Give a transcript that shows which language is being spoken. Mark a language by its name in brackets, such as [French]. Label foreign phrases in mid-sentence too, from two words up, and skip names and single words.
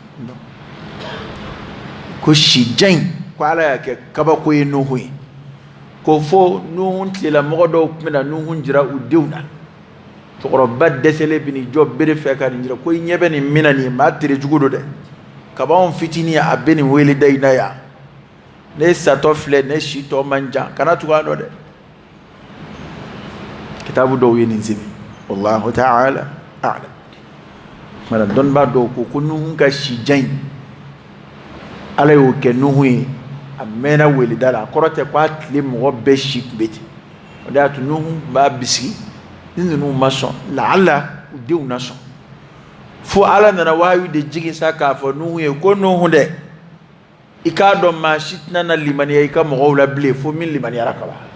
[Bambara] ko sijan in ko ala y'a kɛ kabako ye Nuhu ye ko fo Nuhu tilela mɔgɔ dɔw tun bɛna Nuhu jira u denw na cɛkɔrɔba dɛsɛlen bɛ nin jɔ bere fɛ ka nin jira ko i ɲɛ bɛ nin mina nin ye maa tere jugu don dɛ kabanw fitinin a bɛ nin wele da in na yan ne satɔ filɛ ne si tɔ man jan kana tugu a dɔ dɛ kitabu dɔw ye nin sɛbɛn [Arabic] والله تعالى أعلم [Bambara] mana dɔnnibaa dɔw ko Nuhu ka sijan in ala y'o kɛ Nuhu ye a mɛnna weleda la a kɔrɔ tɛ ko a tile mɔgɔ bɛɛ si tun bɛ ten o de y'a to Nuhu b'a bisigi ni ninnu ma sɔn laala u denw na sɔn fo ala nana wahayu de jigin sa k'a fɔ Nuhu ye ko Nuhu dɛ i k'a dɔn maa si tɛna na limaniya i ka mɔgɔw la bilen fo min limaniyara ka ban